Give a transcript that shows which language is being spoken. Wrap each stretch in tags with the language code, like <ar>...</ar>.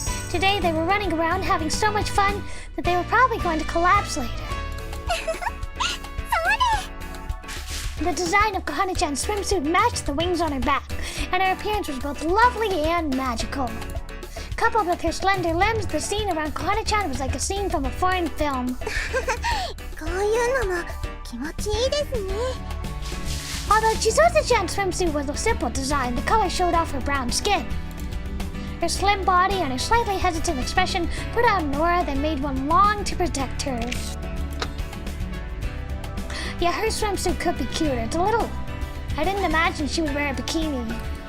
<en>Today they were running around having so much fun that they were probably going to collapse later. The design of Kohana-chan's swimsuit matched the wings on her back, and her appearance was both lovely and magical. Coupled with her slender limbs, the scene around Kohana-chan was like a scene from a foreign film.</en> <ja>こういうのも気持ちいいですね。</ja> <en>Although Chitase-chan's swimsuit was a simple design, the color showed off her brown skin. Her slim body and her slightly hesitant expression put out an aura that made one long to protect her. Yeah, her swimsuit could be cuter. It's a little... I didn't imagine she would wear a bikini.</en>